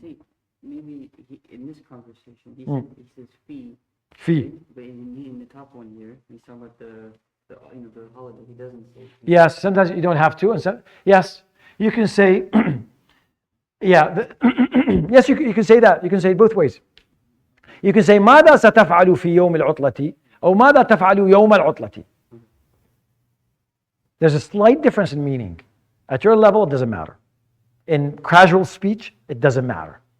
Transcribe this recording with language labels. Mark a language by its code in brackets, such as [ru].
[en] See, maybe in this conversation, he says fee. [ar] في. [en] But in the top one here, he's talking about the holiday. He doesn't say fee. Yes, sometimes you don't have to. And yes, you can say, yeah, yes, you can say that. You can say it both ways. You can say [ar] ماذا ستفعل في يوم العطلة أو ماذا تفعل يوم العطلة. [en] There's a slight difference in meaning. At your level, it doesn't matter. In casual speech, it doesn't matter.